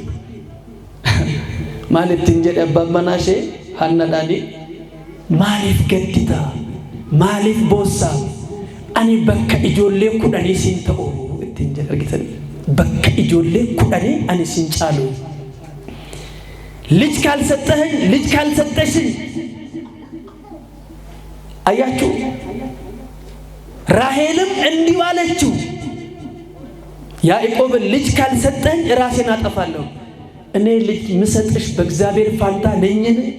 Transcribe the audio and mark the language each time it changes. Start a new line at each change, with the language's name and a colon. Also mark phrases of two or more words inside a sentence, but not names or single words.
Oromo: Maalittiin jedhe abbaan manaa ishee Hannaadhaani maaliif gaddita? Maaliif boossaa? Ani bakka ijoollee 10 siin ta'u ittiin jedhe argitan. Bakka ijoollee 10 ani siin caalu.
Amharic: ልጅ ካልሰጠኸኝ ልጅ ካልሰጠሽኝ አያችሁ ራሔልም እንዲህ አለችው ያዕቆብ ልጅ ካልሰጠኝ ራሴን አጠፋለሁ እኔ ልጅ ምሰጥሽ በእግዚአብሔር ፋንታ ነኝን